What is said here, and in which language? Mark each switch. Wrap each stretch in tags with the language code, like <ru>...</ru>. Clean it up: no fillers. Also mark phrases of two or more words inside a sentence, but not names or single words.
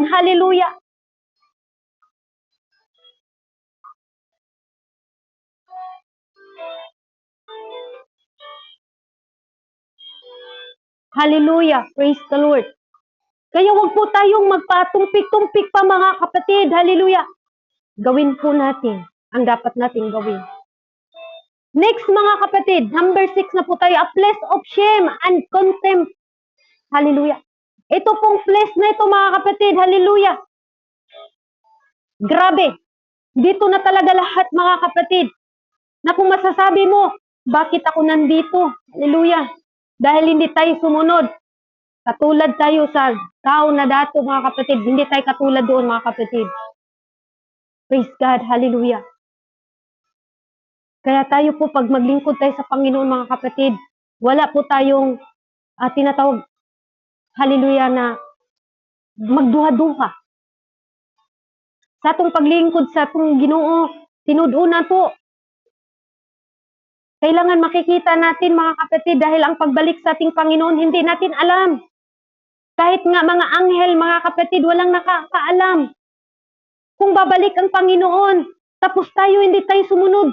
<en>Hallelujah. Hallelujah. Praise the Lord.</en> <tl>Kaya wag po tayong magpatumpik-tumpik pa mga kapatid. Hallelujah. Gawin po natin ang dapat nating gawin. Next mga kapatid, number 6 na po tayo,</tl> <en>a place of shame and contempt.</en> <tl>Hallelujah. Ito pong place na ito mga kapatid, hallelujah. Grabe. Dito na talaga lahat mga kapatid. Na kung masasabi mo, bakit ako nandito? Hallelujah. Dahil hindi tayo sumunod. Katulad tayo sa tao na dato mga kapatid. Hindi tayo katulad doon mga kapatid.</tl> <en>Praise God.</en> <tl>Hallelujah. Kaya tayo po pag maglingkod tayo sa Panginoon mga kapatid, wala po tayong tinatawag, hallelujah,</tl> <ceb>na magduha-duha. Sa atong paglingkod sa atong Ginoo, tinud-una po.</ceb> <tl>Kailangan makikita natin mga kapatid dahil ang pagbalik sa ating Panginoon hindi natin alam. Kahit nga mga anghel, mga kapatid, walang nakakaalam. Kung babalik ang Panginoon, tapos tayo hindi tayo sumunod.</tl>